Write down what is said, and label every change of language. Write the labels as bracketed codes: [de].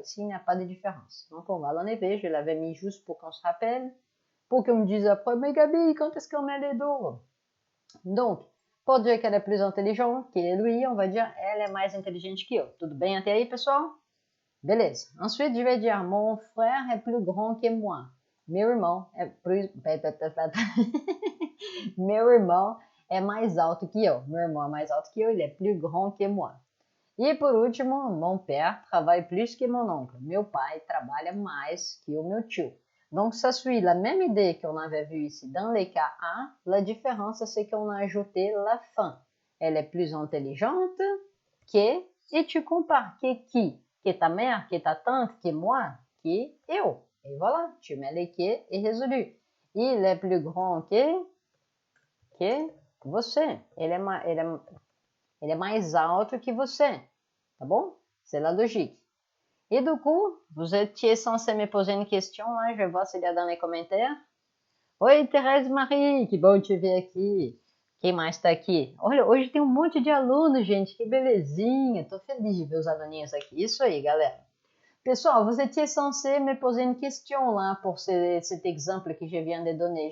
[fr] Ici, il n'y a pas de différence. Donc, on va l'enlever. Je l'avais mis juste pour qu'on se rappelle, pour qu'on me dise après, mais Gabi, quand est-ce qu'on met les do? Donc, pour dire qu'elle est plus intelligente que lui, on va dire elle est [pt] mais inteligente que eu. Tudo bem até aí, pessoal? Beleza. [fr] Ensuite, je vais dire mon frère est plus grand que moi. [pt] Meu irmão é plus... Meu irmão é mais alto que eu. Meu irmão é mais alto que eu, [fr] il est plus grand que moi. [pt] E por último, mon père travaille plus que mon oncle. Meu pai trabalha mais que o meu tio. [fr] Donc, ça suit la même idée qu'on avait vue ici dans les cas A. La différence, c'est qu'on a ajouté la fin. Elle est plus intelligente que, et tu compares que qui? Que ta mère, que ta tante, que moi, que eu. Et voilà, tu mets les que et résolu. Il est plus grand que você. [pt] Ele é mais alto que você. Tá bom? [fr] C'est la logique. Et du coup, vous étiez censé me poser une question, là, je vais voir s'il y a dans les commentaires. [pt] Oi, Thérèse Marie, que bom te ver aqui. Quem mais está aqui? Olha, hoje tem um monte de alunos, gente, que belezinha. Tô feliz de ver os aluninhos aqui. Isso aí, galera. Pessoal, [fr] vous étiez censé me poser une question là pour cet exemple que je viens de donner.